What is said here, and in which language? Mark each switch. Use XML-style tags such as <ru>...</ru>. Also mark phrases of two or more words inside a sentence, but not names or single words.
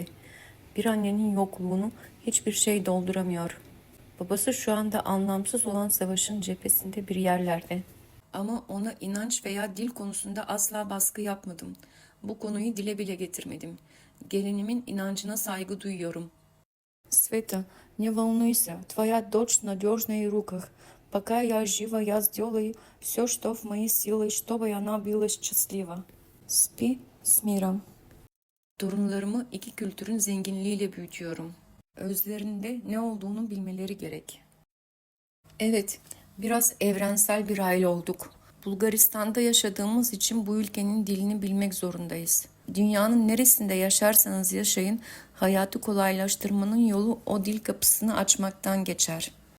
<tr>Bir annenin yokluğunu hiçbir şey dolduramıyor. Babası şu anda anlamsız olan savaşın cephesinde bir yerlerde. Ama ona inanç veya dil konusunda asla baskı yapmadım. Bu konuyu dile bile getirmedim. Gelinimin inancına saygı duyuyorum.</tr> <ru>Sveta, не волнуйся, твоя дочь в надежных руках. Пока я жива, я сделаю все, что в моей силе, чтобы она была счастлива. Спи с миром.</ru> <tr>Torunlarımı iki kültürün zenginliğiyle büyütüyorum. Özlerinde ne olduğunu bilmeleri gerek. Evet, biraz evrensel bir aile olduk. Bulgaristan'da yaşadığımız için bu ülkenin dilini bilmek zorundayız. Dünyanın neresinde yaşarsanız yaşayın, hayatı kolaylaştırmanın yolu o dil kapısını açmaktan geçer.</tr>